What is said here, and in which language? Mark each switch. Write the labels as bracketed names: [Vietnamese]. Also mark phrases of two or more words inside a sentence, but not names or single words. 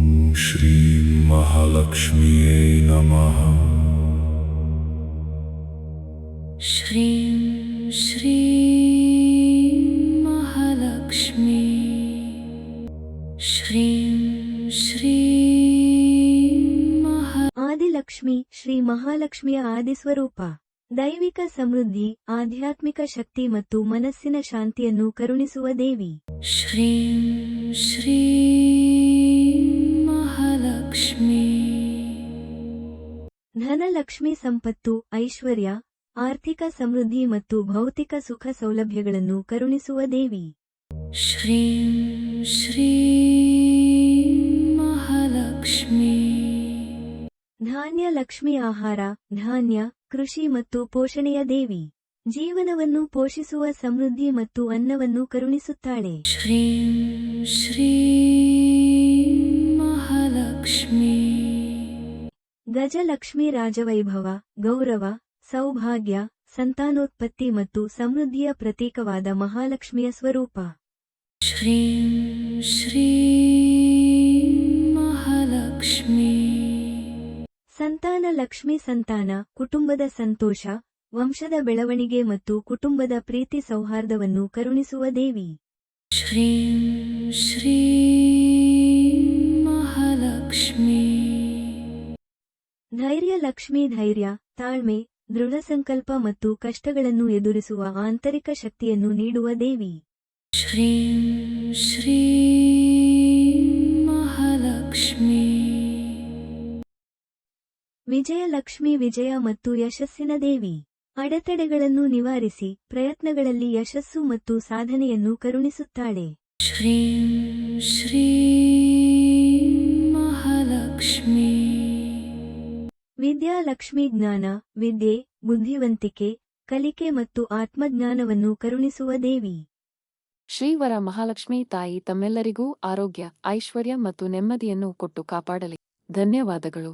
[Sanskrit] श्रीं महालक्ष्म्यै नमः। श्रीं श्रीं महालक्ष्मी श्रीं श्रीं [Kannada] ಆದಿಲಕ್ಷ್ಮಿ ಶ್ರೀ ಮಹಾಲಕ್ಷ್ಮಿಯ ಆದಿಸ್ವರೂಪ. ದೈವಿಕ ಸಮೃದ್ಧಿ, ಆಧ್ಯಾತ್ಮಿಕ ಶಕ್ತಿ ಮತ್ತು ಮನಸ್ಸಿನ ಶಾಂತಿಯನ್ನು ಕರುಣಿಸುವ ದೇವಿ. [Sanskrit] श्रीं श्रीं महालक्ष्मी [Kannada] ಧನಲಕ್ಷ್ಮಿ ಸಂಪತ್ತು, ಐಶ್ವರ್ಯ, ಆರ್ಥಿಕ ಸಮೃದ್ಧಿ ಮತ್ತು ಭೌತಿಕ ಸುಖ ಸೌಲಭ್ಯಗಳನ್ನು ಕರುಣಿಸುವ ದೇವಿ. [Sanskrit] श्रीं श्रीं महालक्ष्मी [Kannada] ಧಾನ್ಯ ಲಕ್ಷ್ಮಿ ಆಹಾರ, ಧಾನ್ಯ, ಕೃಷಿ ಮತ್ತು ಪೋಷಣೆಯ ದೇವಿ. ಜೀವನವನ್ನು ಪೋಷಿಸುವ ಸಮೃದ್ಧಿ ಮತ್ತು ಅನ್ನವನ್ನು ಕರುಣಿಸುತ್ತಾಳೆ. [Sanskrit] श्रीं श्रीं महालक्ष्मी [Kannada] ಗಜಲಕ್ಷ್ಮಿ ರಾಜವೈಭವ, ಗೌರವ, ಸೌಭಾಗ್ಯ, ಸಂತಾನೋತ್ಪತ್ತಿ ಮತ್ತು ಸಮೃದ್ಧಿಯ ಪ್ರತೀಕವಾದ ಮಹಾಲಕ್ಷ್ಮಿಯ ಸ್ವರೂಪ. [Sanskrit] श्रीं श्रीं महालक्ष्मी [Kannada] ಸಂತಾನ ಲಕ್ಷ್ಮಿ ಸಂತಾನ, ಕುಟುಂಬದ ಸಂತೋಷ, ವಂಶದ ಬೆಳವಣಿಗೆ ಮತ್ತು ಕುಟುಂಬದ ಪ್ರೀತಿ ಸೌಹಾರ್ದವನ್ನು ಕರುಣಿಸುವ ದೇವಿ. [Sanskrit] श्रीं श्रीं महालक्ष्मी [Kannada] ಧೈರ್ಯ ಲಕ್ಷ್ಮಿ ಧೈರ್ಯ, ತಾಳ್ಮೆ, ದೃಢ ಸಂಕಲ್ಪ ಮತ್ತು ಕಷ್ಟಗಳನ್ನು ಎದುರಿಸುವ ಆಂತರಿಕ ಶಕ್ತಿಯನ್ನು ನೀಡುವ ದೇವಿ. [Sanskrit] श्रीं श्रीं महालक्ष्मी [Kannada] ವಿಜಯಲಕ್ಷ್ಮಿ ವಿಜಯ ಮತ್ತು ಯಶಸ್ಸಿನ ದೇವಿ. ಅಡೆತಡೆಗಳನ್ನು ನಿವಾರಿಸಿ, ಪ್ರಯತ್ನಗಳಲ್ಲಿ ಯಶಸ್ಸು ಮತ್ತು ಸಾಧನೆಯನ್ನು ಕರುಣಿಸುತ್ತಾಳೆ. [Sanskrit] श्रीं श्रीं महालक्ष्मी [Kannada] ವಿದ್ಯಾಲಕ್ಷ್ಮಿ ಜ್ಞಾನ, ವಿದ್ಯೆ, ಬುದ್ಧಿವಂತಿಕೆ, ಕಲಿಕೆ ಮತ್ತು ಆತ್ಮಜ್ಞಾನವನ್ನು ಕರುಣಿಸುವ ದೇವಿ. ಶ್ರೀವರ ಮಹಾಲಕ್ಷ್ಮೀ ತಾಯಿ ತಮ್ಮೆಲ್ಲರಿಗೂ ಆರೋಗ್ಯ, ಐಶ್ವರ್ಯ ಮತ್ತು ನೆಮ್ಮದಿಯನ್ನು ಕೊಟ್ಟು ಕಾಪಾಡಲಿ.